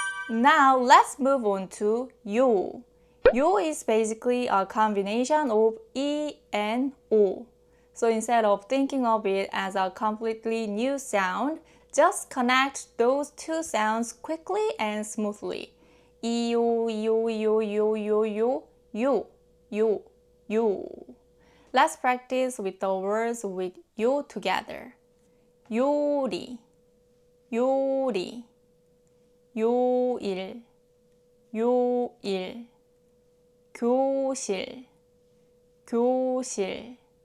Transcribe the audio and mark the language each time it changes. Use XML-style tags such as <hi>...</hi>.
<en>Now let's move on to 요. 요 is basically a combination of E and O. So instead of thinking of it as a completely new sound, just connect those two sounds quickly and smoothly.</en> <ko>이요, 요, 요, 요, 요, 요, 요, 요, 요.</ko> <en>Let's practice with the words with 요 together.</en> <ko>요리, 요리. 요일, 요일. 교실, 교실.</ko>